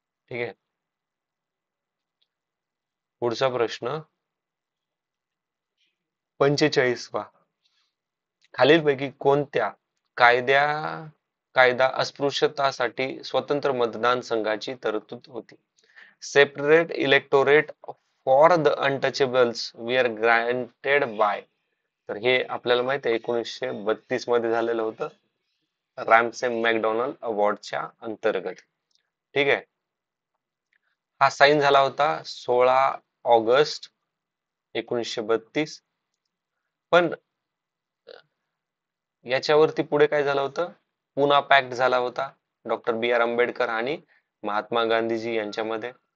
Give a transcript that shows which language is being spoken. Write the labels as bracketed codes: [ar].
[mr] ठीक आहे, पुढचा प्रश्न 45वा. खालीलपैकी कोणत्या कायद्या कायदा अस्पृश्यतासाठी स्वतंत्र मतदान संघाची तरतूद होती? [en] Separate electorate for the untouchables we are granted by. [mr] तर हे आपल्याला माहिती आहे 1932 मध्ये झालेलं होतं रॅमसे मॅकडोनल्ड अवॉर्डच्या अंतर्गत. ठीक आहे, हा साईन झाला होता 16 ऑगस्ट 1932. पण याच्यावरती पुढे काय झालं होतं, पुना पॅक्ट झाला होता डॉक्टर बी आर आंबेडकर आणि महात्मा गांधीजी यांच्यामध्ये.